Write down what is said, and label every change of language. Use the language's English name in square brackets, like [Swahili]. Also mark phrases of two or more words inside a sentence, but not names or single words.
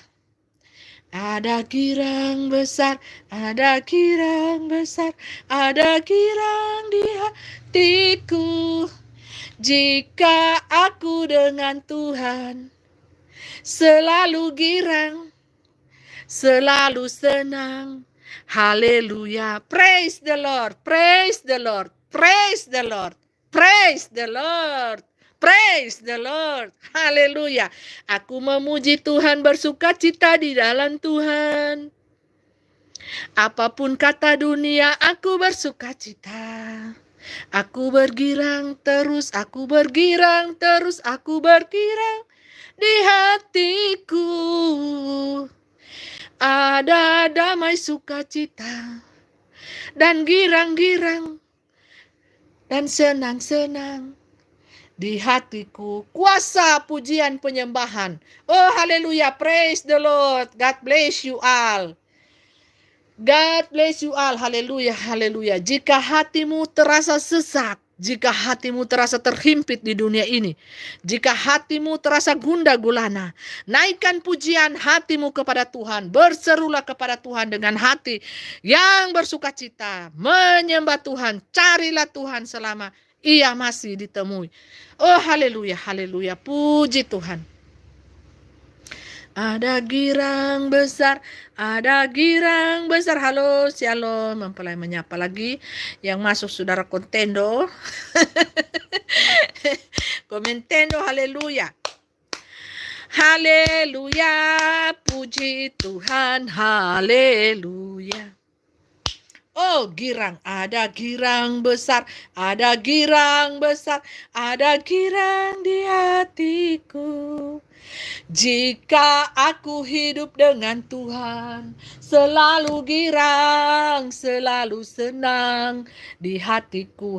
[Indonesian] Ada girang besar, ada girang besar, ada girang di hatiku. Jika aku dengan Tuhan selalu girang, selalu senang. Haleluya. [English] Praise the Lord, praise the Lord, praise the Lord, praise the Lord, praise the Lord. [Indonesian] Haleluya. Aku memuji Tuhan, bersuka cita di dalam Tuhan. Apapun kata dunia, aku bersuka cita. Aku bergirang terus, aku bergirang terus, aku bergirang di hatiku. Ada damai sukacita dan girang-girang dan senang-senang di hatiku. Kuasa pujian penyembahan. Oh haleluya, [English] praise the Lord. God bless you all. God bless you all. [Indonesian] Haleluya, haleluya. Jika hatimu terasa sesak, jika hatimu terasa terhimpit di dunia ini, jika hatimu terasa gundah gulana, naikkan pujian hatimu kepada Tuhan. Berserulah kepada Tuhan dengan hati yang bersuka cita. Menyembah Tuhan, carilah Tuhan selama ia masih ditemui. Oh haleluya, haleluya. Puji Tuhan. Ada girang besar, ada girang besar. Halo, shalom. Mempelai menyapa lagi. Yang masuk saudara Kontendo. Komentendo, haleluya. Haleluya, puji Tuhan, haleluya. Oh girang, ada girang besar, ada girang besar, ada girang di hatiku. Jika aku hidup dengan Tuhan, selalu girang, selalu senang di hatiku.